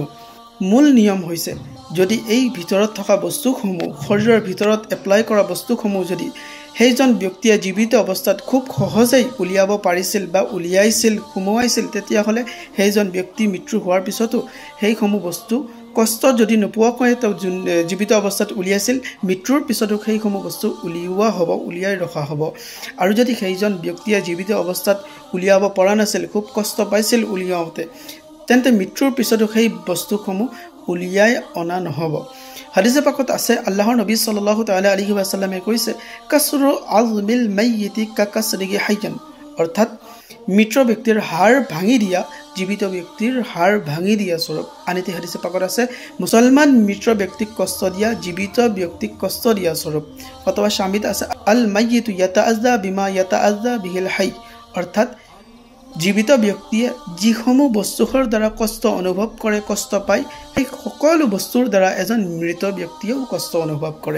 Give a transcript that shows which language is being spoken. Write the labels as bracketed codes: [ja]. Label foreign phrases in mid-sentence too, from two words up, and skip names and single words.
[as] মূল নিয়ম হৈছে যদি এই ভিতৰত থকা বস্তুসমূহ শৰীৰৰ ভিতৰত এপ্লাই কৰা বস্তুসমূহ যদি সেইজন ব্যক্তিয়ে জীৱিত অৱস্থাত খুব সহজেই উলিয়াব পাৰিছিল বা উলিয়াইছিল সুমুৱাইছিল তেতিয়াহ'লে সেইজন ব্যক্তি মৃত্যু হোৱাৰ পিছতো সেইসমূহ বস্তু কষ্ট যদি নোপোৱাকৈ তেওঁ জীৱিত অৱস্থাত উলিয়াইছিল মৃত্যুৰ পিছতো সেইসমূহ বস্তু উলিওৱা হ'ব উলিয়াই ৰখা হ'ব। আৰু যদি সেইজন ব্যক্তিয়ে জীৱিত অৱস্থাত উলিয়াব পৰা নাছিল খুব কষ্ট পাইছিল উলিয়াওঁতে তেন্তে মৃত্যুৰ পিছতো সেই বস্তুসমূহ উলিয়াই অনা নহ'ব। হাদিসে পাকত আছে আল্লাহৰ নবী [ar] صلى الله تعالى عليه وسلم [as] কৈছে [ar] كسر عظم الميت ككسره حيا, [as] অৰ্থাৎ মৃত ব্যক্তিৰ হাড় ভাঙি দিয়া জীবিত ব্যক্তিৰ হাড় ভাঙি দিয়া স্বৰূপ। আনকি হাদিসে পাকত আছে মুসলমান মৃত ব্যক্তিক কষ্ট দিয়া জীবিত ব্যক্তিক কষ্ট দিয়া স্বৰূপ। অথবা শামিত আছে [ar] الميت يتأذى بما يتأذى به الحي, [as] অৰ্থাৎ জীবিত ব্যক্তিয়ে যিসমূহ বস্তুৰ দ্বাৰা কষ্ট অনুভৱ কৰে কষ্ট পায় সেই সকলো বস্তুৰ দ্বাৰা এজন মৃত ব্যক্তিয়েও কষ্ট অনুভৱ কৰে।